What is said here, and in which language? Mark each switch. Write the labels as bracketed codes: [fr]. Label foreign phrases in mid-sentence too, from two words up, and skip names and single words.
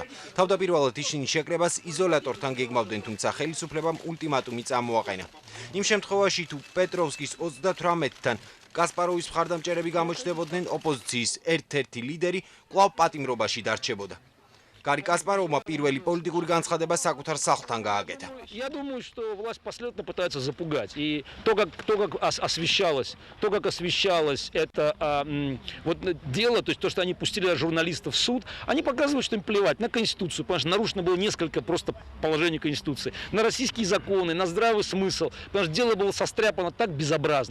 [ka] თავდაპირველად ისინი შეკრებას იზოლატორთან გეგმავდნენ, თუმცა ხელისუფლებამ ულტიმატუმი წამოაყენა. იმ შემთხვევაში თუ პეტროვსკის 38-თან კასპაროვის მხარდამჭერები გამოჩნდებოდნენ, ოპოზიციის ერთ-ერთი ლიდერი კვლავ პატიმრობაში დარჩებოდა. Gari Kasparovma პირველი პოლიტიკური განცხადება საკუთარ სახლთან გააკეთა. [ru] Я думаю, что власть последовательно пытается запугать. И то, как освещалось это вот дело, то есть то, что они пустили журналистов в суд, они показывают, что им плевать на Конституцию, потому что нарушено было несколько просто положений Конституции, на российские законы, на здравый смысл, потому что дело было состряпано так безобразно.